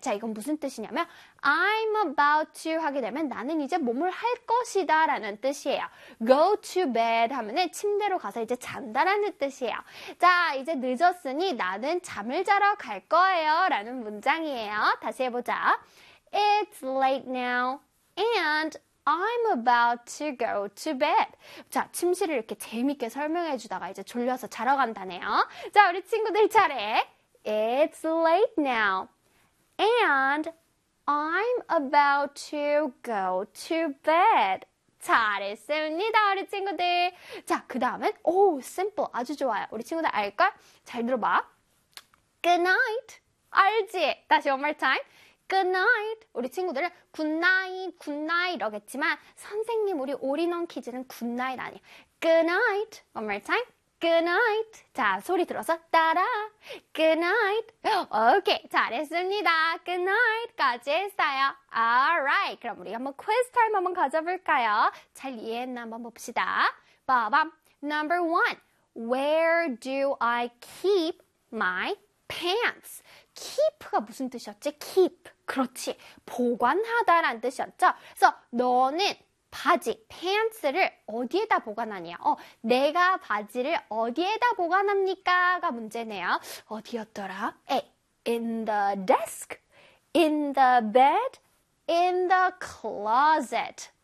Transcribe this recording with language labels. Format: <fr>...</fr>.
<ko>자, 이건 무슨 뜻이냐면</ko> <en>I'm about to</en> <ko>하게 되면 나는 이제 몸을 할 것이다라는 뜻이에요.</ko> <en>Go to bed</en> <ko>하면은 침대로 가서 이제 잔다라는 뜻이에요. 자, 이제 늦었으니 나는 잠을 자러 갈 거예요라는 문장이에요. 다시 해보자.</ko> <en>It's late now and I'm about to go to bed.</en> <ko>자, 침실을 이렇게 재밌게 설명해 주다가 이제 졸려서 자러 간다네요. 자, 우리 친구들 차례.</ko> <en>It's late now and I'm about to go to bed.</en> <ko>잘했습니다, 우리 친구들. 자, 그 다음엔, 오, simple. 아주 좋아요. 우리 친구들 알걸? 잘 들어봐.</ko> <en>Good night.</en> <ko>알지? 다시</ko> <en>one more time. Good night.</en> <ko>우리 친구들은 good night 이러겠지만, 선생님, 우리 올인원 퀴즈는 good night 아니야.</ko> <en>Good night. One more time. Good night.</en> <ko>자, 소리 들어서 따라.</ko> <en>Good night.</en> <ko>오케이, 잘했습니다. Good night까지 했어요.</ko> <en>Alright,</en> <ko>그럼 우리 한번 퀴즈 타임 한번 가져볼까요? 잘 이해했나 한번 봅시다.</ko> <en>빠밤. Number one. Where do I keep my pants?</en> <ko>Keep가 무슨 뜻이었지? Keep. 그렇지. 보관하다라는 뜻이었죠? 그래서 너는 바지, 팬츠를 어디에다 보관하냐? 내가 바지를 어디에다 보관합니까?가 문제네요. 어디였더라? A.</ko> <en>In the desk, in the bed, in the closet.</en>